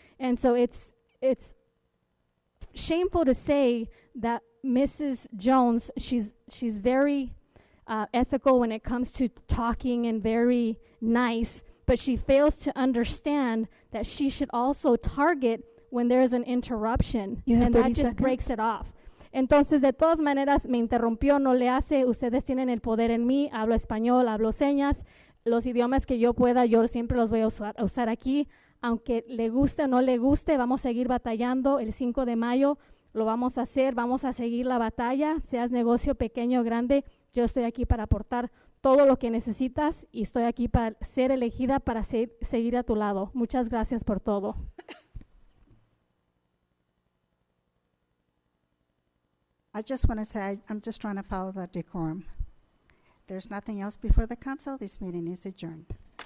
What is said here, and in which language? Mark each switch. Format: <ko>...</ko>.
<en>And so it's shameful to say that Mrs. Jones, she's very ethical when it comes to talking and very nice, but she fails to understand that she should also target when there is an interruption, You have and that 30 just seconds. breaks it off.</en> <es>Entonces, de todas maneras, me interrumpió, no le hace, ustedes tienen el poder en mí, hablo español, hablo señas, los idiomas que yo pueda, yo siempre los voy a usar aquí, aunque le guste o no le guste, vamos a seguir batallando. El 5 de mayo lo vamos a hacer, vamos a seguir la batalla, seas negocio pequeño o grande, yo estoy aquí para aportar todo lo que necesitas y estoy aquí para ser elegida para seguir a tu lado. Muchas gracias por todo.</es> <en>I just want to say I'm just trying to follow the decorum. There's nothing else before the council. This meeting is adjourned.</en>